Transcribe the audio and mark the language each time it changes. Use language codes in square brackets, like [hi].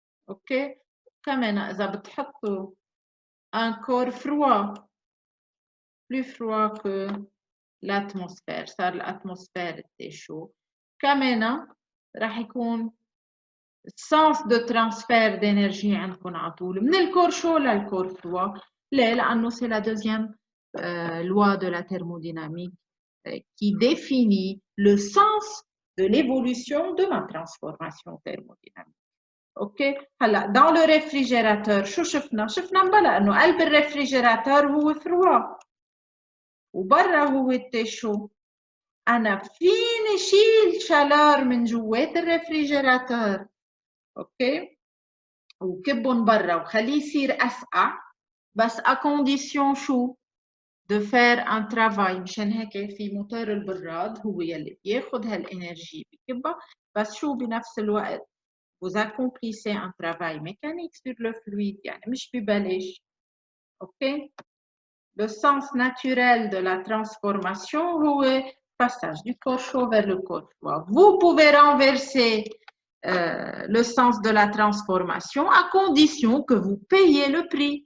[fr] Ok, [ar] كمان إذا بتحطوا [fr] un corps froid plus froid que l'atmosphère, [ar] صار [fr] l'atmosphère était chaud. [ar] كمان راح يكون [fr] sens de transfert d'énergie [ar] عندكم على طول من الكور chaud للكور froid. ليه؟ لأنه [fr] c'est la deuxième loi de la thermodynamique qui définit le sens de l'évolution de ma transformation thermodynamique. [en] OK. [ar] هلا [fr] dans le réfrigérateur [ar] شو شفنا؟ شفنا مبلا انه قلب الريفريجيراتور هو froid وبرا هو chaud. انا فيني شيل شالور من جوات الريفريجيراتور. اوكي، وكبهم برا وخليه يصير اسقع بس [fr] à condition [ar] شو؟ [fr] de faire un travail. [ar] مشان هيك في موتور البراد هو يلي بياخد هالانرجي بكبها، بس شو بنفس الوقت [fr] vous accomplissez un travail mécanique sur le fluide، [ar] يعني مش ببلاش. [en] ok. [fr] Le sens naturel de la transformation هو passage du corps chaud vers le corps froid. Vous pouvez renverser le sens de la transformation à condition que vous payez le prix.